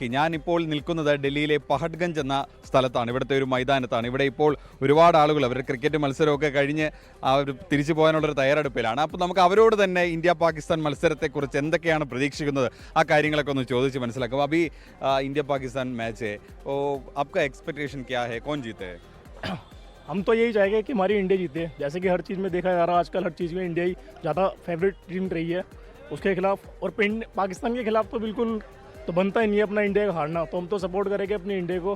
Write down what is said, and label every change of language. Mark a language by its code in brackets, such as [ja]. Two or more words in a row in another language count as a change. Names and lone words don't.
[ml] ഞാനിപ്പോൾ നിൽക്കുന്നത് ഡൽഹിയിലെ പഹഡ്ഗഞ്ച് എന്ന സ്ഥലത്താണ്. ഇവിടുത്തെ ഒരു മൈതാനത്താണ്. ഇവിടെ ഇപ്പോൾ ഒരുപാട് ആളുകൾ അവരുടെ ക്രിക്കറ്റ് മത്സരമൊക്കെ കഴിഞ്ഞ് അവർ തിരിച്ചു പോകാനുള്ളൊരു തയ്യാറെടുപ്പിലാണ്. അപ്പോൾ നമുക്ക് അവരോട് തന്നെ ഇന്ത്യ പാകിസ്ഥാൻ മത്സരത്തെക്കുറിച്ച് എന്തൊക്കെയാണ് പ്രതീക്ഷിക്കുന്നത് ആ കാര്യങ്ങളൊക്കെ ഒന്ന് ചോദിച്ച് മനസ്സിലാക്കും. [hi] अभी इंडिया पाकिस्तान मैच ओ आपका एक्सपेक्टेशन क्या है, कौन जीते? हम तो यही चाहेंगे कि हमारी इंडिया जीते, जैसे कि हर चीज़ में देखा जा रहा है आजकल हर चीज़ में इंडिया ही ज़्यादा फेवरेट टीम रही है उसके खिलाफ। और पाकिस्तान के खिलाफ तो बिल्कुल तो बनता ही नहीं है अपना इंडिया का हारना, तो हम तो सपोर्ट करेंगे अपनी इंडिया को।